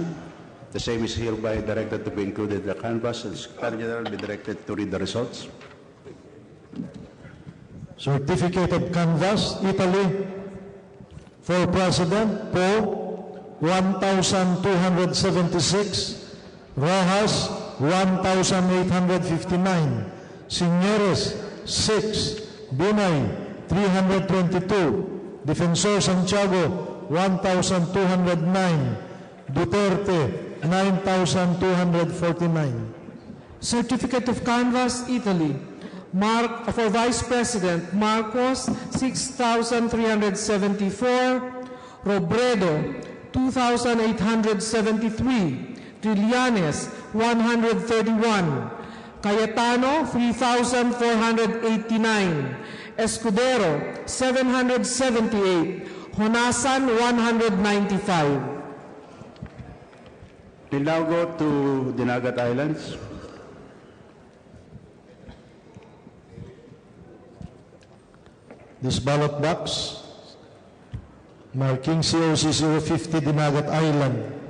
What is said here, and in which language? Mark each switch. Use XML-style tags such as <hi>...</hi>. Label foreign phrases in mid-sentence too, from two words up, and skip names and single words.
<en>The same is hereby directed to be included in the canvas, and the Secretary General be directed to read the results. Certificate of Canvas, Italy, for President, Poe, 1,276, Rojas, 1,859, Señores, 6, Binay, 322, Defensor Santiago, 1,209, Duterte, 9,249. Certificate of Canvas, Italy. For Vice President, Marcos, 6,374. Robredo, 2,873. Trillanes, 131. Cayetano, 3,489. Escudero, 778. Honasan, 195. We'll now go to Dinagat Islands. This ballot box, marking COC 050 Dinagat Island.</en>